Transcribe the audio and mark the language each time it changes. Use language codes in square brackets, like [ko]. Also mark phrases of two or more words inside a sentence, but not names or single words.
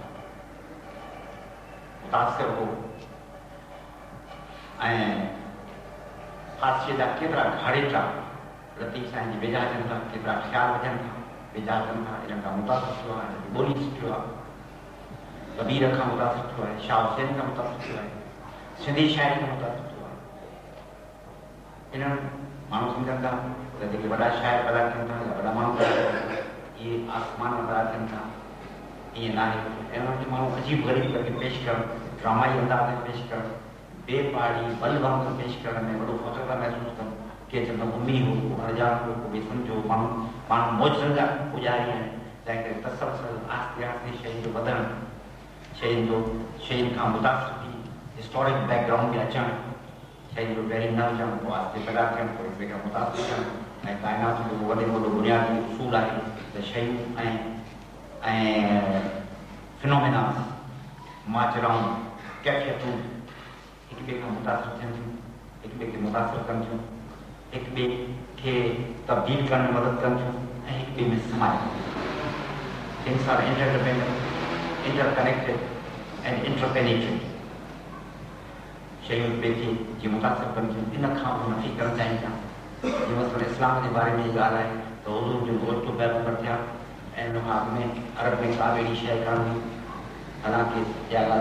[sd] मुतासिर हो ऐं फ़ारसीअ जा केतिरा घाड़ेटा लतीफ़ साईं जी वेझा अचनि था केतिरा ख़्याल विझनि था वेझा अचनि था इन्हनि खां मुतासिर थियो आहे ॿोली सुठो आहे कबीर खां मुतासिर थियो आहे शाह हुसैन खां मुतासिर थियो आहे सिंधी शाइरी खां मुतासिर थियो आहे इन्हनि माण्हू सम्झनि था त जेके वॾा शाइर पैदा थियनि था या वॾा माण्हू पैदा थियनि था इहे आसमान में पैदा थियनि था ईअं न आहे ऐं उन्हनि खे माण्हू अजीब ग़रीब करके पेश करणु ड्रामाई अंदाज़ में पेश करणु बेपहाड़ी बल वांगुरु पेश करण में वॾो फ़ख्र था महसूसु कनि के चवंदा उमी हो अणजान हो को बेसम्झो माण्हू मौजनि जा पुॼारी आहिनि तंहिं करे तसलसल आहिस्ते आहिस्ते शयुनि जो वधणु शयुनि खां मुतासिर थी [en] historic background [sd] में अचणु शयुनि जो पहिरीं न हुजणु पोइ आहिस्ते पैदा थियणु पोइ हिक ॿिए खां मुतासिर थियणु ऐं काइनात जो वॾे में वॾो बुनियादी उसूल आहे त शयूं ऐं फिनोमिना माजराऊं कैफ़ियतूं हिक ॿिए खां मुतासिर थियनि थियूं हिक ॿिए खे मुतासिर कनि थियूं हिक ॿिए खे तब्दील करण में मदद कनि थियूं ऐं हिक ॿिए में समाए [en] things are interdependent interconnected and interpenetrate [sd] शयूं हिक ॿिए खे जीअं मुतासिर कनि थियूं इन खां बि नफ़ी करणु चाहिनि था जीअं मसइलो इस्लाम जे बारे में ॻाल्हि आहे त हुज़ूर जो ओचितो पैगंबर थिया ऐं हुन खां अॻु में अरब में का बि अहिड़ी शइ कान हुई हालांकि इहा ॻाल्हि